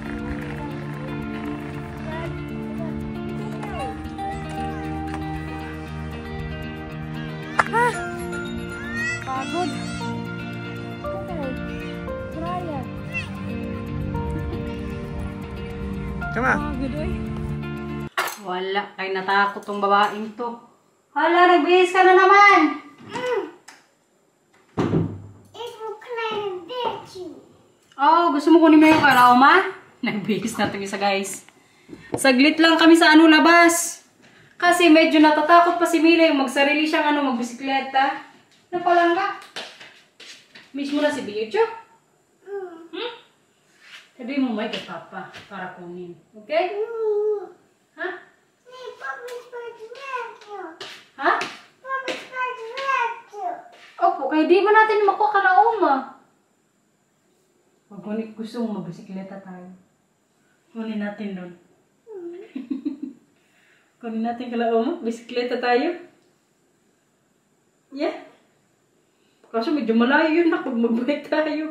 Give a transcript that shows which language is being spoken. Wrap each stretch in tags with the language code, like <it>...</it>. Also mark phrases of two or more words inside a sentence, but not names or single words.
<tl>Pagod.</tl> <en>Come on.</en> <tl>Wala, kay natakot tong babaeng to. Hala, nagbihis ka na naman.</tl> <nl>Ik wil kleine beetje.</nl> <tl>Oh, gusto mo kunin mo yung aroma? Nagbihis na itong isa, guys. Saglit lang kami sa labas. Kasi medyo natatakot pa si Mila yung magsarili siyang magbisikleta. Napalangga. Miss mo na si Bicho? Sabi mo may kay Papa para kunin. Okay? Ha?</tl> <nl>Nee, papa is bij het werkje.</nl> <tl>Ha?</tl> <nl>Papa is bij het werkje.</nl> <tl>Opo, kaya di ba natin makuha kalauma? Pag gusto mo magbisikleta tayo. Kunin natin doon. Kunin natin kalauma. Bisikleta tayo. Yeah. Kaso medyo malayo yun na pag magbike tayo.</tl>